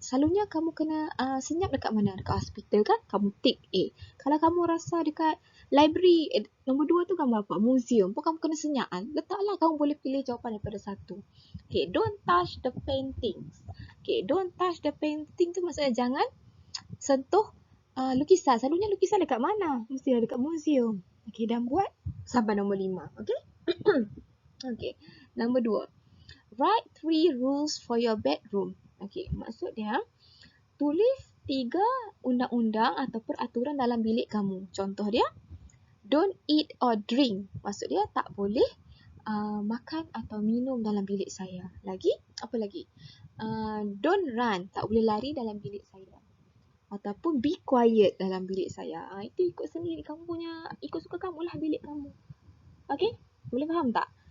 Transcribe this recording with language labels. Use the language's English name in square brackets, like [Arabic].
[Malay] Selalunya kamu kena senyap dekat mana? Dekat hospital kan? Kamu tick A. Kalau kamu rasa dekat library, nombor 2 tu gambar apa? Museum pun kamu kena senyap kan? Letaklah, kamu boleh pilih jawapan daripada 1. [English] Okay, don't touch the paintings. [Malay] Okay, [English] don't touch the painting [Malay] tu maksudnya jangan sentuh lukisan. Selalunya lukisan dekat mana? Mesti dekat museum. Okay, dan buat sampai nombor 5. Okay? Okay, nombor 2. [English] Write 3 rules for your bedroom. [Malay] Okay, maksud dia tulis 3 undang-undang atau peraturan dalam bilik kamu. Contoh dia, [English] don't eat or drink. [Malay] Maksud dia tak boleh makan atau minum dalam bilik saya. Lagi, apa lagi? [English] Don't run. [Malay] Tak boleh lari dalam bilik saya. Ataupun [English] be quiet [Malay] dalam bilik saya. Itu ikut sendiri. Kamu punya, ikut suka kamu lah bilik kamu. Okay? Boleh faham tak?